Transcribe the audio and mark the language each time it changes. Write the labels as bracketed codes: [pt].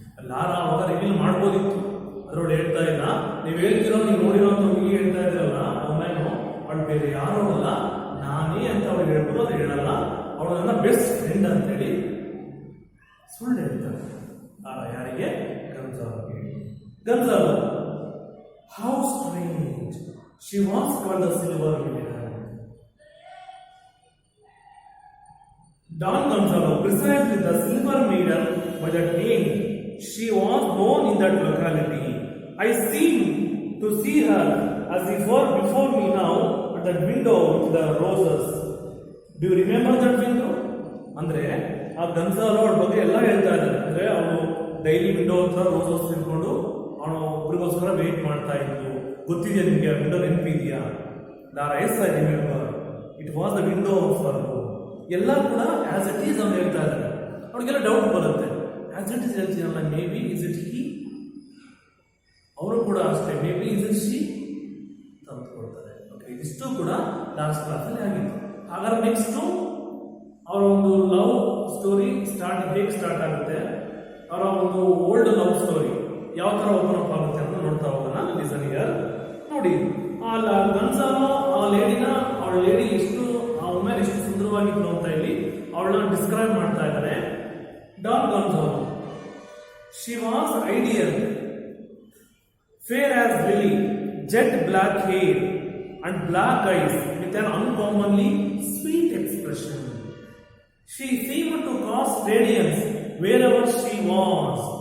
[kn] Lara ಅವಾಗ reveal ಮಾಡ್ಬೋದಿತ್ತು, ಅದರೊಳಗೆ ಹೇಳ್ತಾ ಇಲ್ಲ. ನೀವು ಹೇಳ್ತಿರೋ, ನೀವು ನೋಡಿರೋ ಅಂತ ಹುಡುಗಿ ಹೇಳ್ತಾ ಇದ್ರಲ್ಲ ಒಮ್ಮೆನು, ಅವಳು ಬೇರೆ ಯಾರು ಅಲ್ಲ, ನಾನೇ ಅಂತ ಅವಳು ಹೇಳ್ಬೋದು. ಅದು ಹೇಳಲ್ಲ, ಅವಳು ನನ್ನ ಬೆಸ್ಟ್ ಫ್ರೆಂಡ್ ಅಂತೇಳಿ ಸುಳ್ಳು ಹೇಳ್ತಾರೆ ಲಾರಾ. ಯಾರಿಗೆ? ಗನ್ಸಾಲೋಗೆ. [en] Gonzalo, how strange, she was called the silver maiden. Don Gonzalo, precisely the silver maiden by that name, she was born in that locality. I seem to see her as if before me now at that window with the roses. Do you remember that window? [kn] ಅಂದ್ರೆ ಆ ಗನ್ಸಾಲೋ ಅವಳ ಬಗ್ಗೆ ಎಲ್ಲ ಹೇಳ್ತಾ ಇದ್ದಾರೆ. ಅಂದ್ರೆ ಅವಳು daily window ಹತ್ರ ರೋಸಸ್ ತಿಳ್ಕೊಂಡು ಅವನು ಒಬ್ರಿಗೋಸ್ಕರ ವೇಟ್ ಮಾಡ್ತಾ ಇದ್ದು. ಗೊತ್ತಿದೆಯಾ ನಿಮಗೆ ಆ ವಿಂಡೋ? ನೆನಪಿದೆಯಾ? [en] Laura, yes I remember, it was the window of her home. [kn] ಎಲ್ಲ ಕೂಡ [en] as it is [kn] ಅವ್ನು ಹೇಳ್ತಾ ಇದ್ದಾರೆ. ಅವ್ರಿಗೆಲ್ಲ ಡೌಟ್ ಬರುತ್ತೆ, as it is ಹೇಳ್ತೀನಲ್ಲ, [en] Maybe is it he? [kn] ಅವರು ಕೂಡ ಅಷ್ಟೇ, [en] maybe is it she [kn] ತಂದುಕೊಳ್ತಾರೆ. Okay, ಇದಿಷ್ಟು ಕೂಡ ಲಾಸ್ಟ್ ಕ್ಲಾಸಲ್ಲಿ ಆಗಿತ್ತು. ಹಾಗಾದ್ರೆ ನೆಕ್ಸ್ಟು ಅವರ ಒಂದು ಲವ್ ಸ್ಟೋರಿ ಹೇಗೆ ಸ್ಟಾರ್ಟ್ ಆಗುತ್ತೆ, ಅವರ ಒಂದು ಓಲ್ಡ್ ಲವ್ ಸ್ಟೋರಿ ಯಾವ ಥರ ಓಪನ್ ಅಪ್ ಆಗುತ್ತೆ ಅಂತ ನೋಡ್ತಾ ಹೋಗೋಣ. [en] Listen here. [kn] ನೋಡಿ, ಗನ್ಸಾಲೋ ಆ ಲೇಡಿನ, ಅವಳ ಲೇಡಿ ಎಷ್ಟು, ಆ ವುಮೆನ್ ಎಷ್ಟು ಸುಂದರವಾಗಿತ್ತು ಅಂತ ಇಲ್ಲಿ ಅವಳನ್ನ ಡಿಸ್ಕ್ರೈಬ್ ಮಾಡ್ತಾ ಇದ್ದಾರೆ. [en] Don Gonzalo, she was ideal, fair as lily, jet black hair and black eyes with an uncommonly sweet expression. She seemed to cast radiance wherever she was.